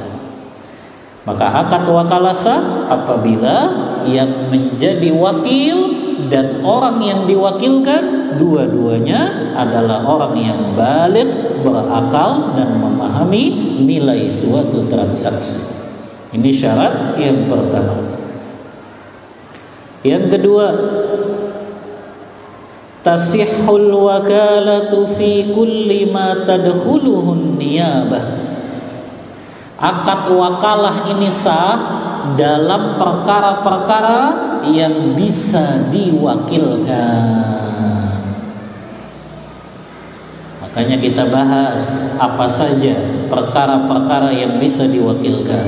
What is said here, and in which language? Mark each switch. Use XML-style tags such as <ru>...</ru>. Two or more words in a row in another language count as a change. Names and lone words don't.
<id>Maka akad wakalah sah apabila yang menjadi wakil dan orang yang diwakilkan dua-duanya adalah orang yang baligh, berakal dan memahami nilai suatu transaksi. Ini syarat yang pertama. Yang kedua,</id> <ar>تصح الوكالة في كل ما تدخله النيابة.</ar> <id>Akad wakalah ini sah dalam perkara-perkara yang bisa diwakilkan. Makanya kita bahas apa saja perkara-perkara yang bisa diwakilkan.</id>